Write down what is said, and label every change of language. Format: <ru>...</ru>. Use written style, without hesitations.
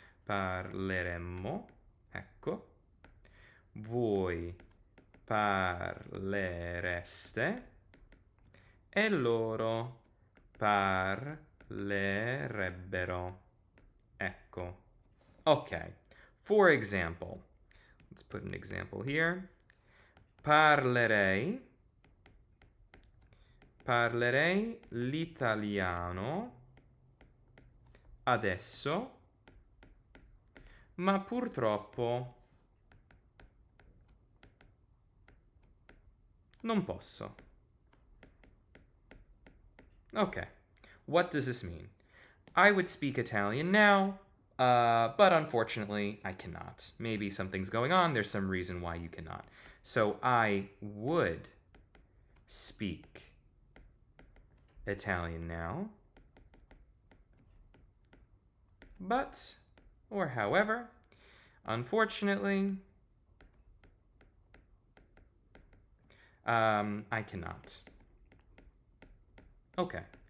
<it>Parleremmo. Ecco. Voi parlereste. E loro parlerebbero. Ecco. Okay.</it> <en>For example, let's put an example here.</en> <it>Parlerei l'italiano adesso, ma purtroppo non posso.</it> <en>Okay, what does this mean? I would speak Italian now, but unfortunately, I cannot. Maybe something's going on. There's some reason why you cannot. So I would speak Italian now, but, or however, unfortunately, I cannot. Okay.</en>